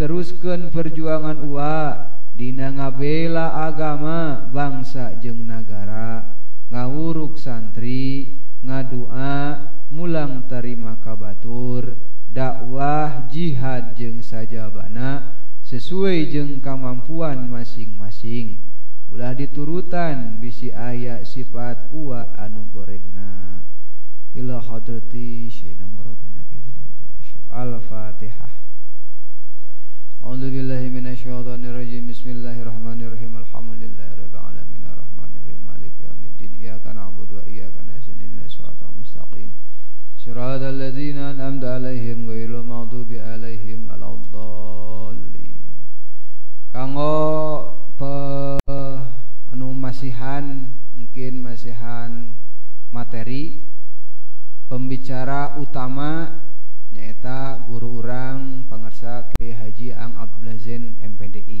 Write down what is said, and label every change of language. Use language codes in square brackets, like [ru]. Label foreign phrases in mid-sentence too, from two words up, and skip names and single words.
[su] Teruskeun perjuangan uwa dina ngabela agama, bangsa jeung nagara, ngawuruk santri, ngadua, mulang tarima kabatur, dakwah, jihad jeung sajabana sesuai jeung kamampuan masing-masing. Ulah diturutan bisi aya sifat uwa anu gorengna. [ar] إلى حضرة شيخ مربانا الفاتحة. أعوذ بالله من الشيطان الرجيم. بسم الله الرحمن الرحيم. الحمد لله رب العالمين الرحمن الرحيم مالك يوم الدين. إياك نعبد وإياك نستعين اهدنا الصراط المستقيم. صراط الذين أنعمت عليهم غير المغضوب عليهم ولا الضالين. [su] Kanggo anu masihan mungkin masihan materi pembicara utama nyaeta guru urang pangarsa Kiai Haji Ang Abdullah Zain MPDI.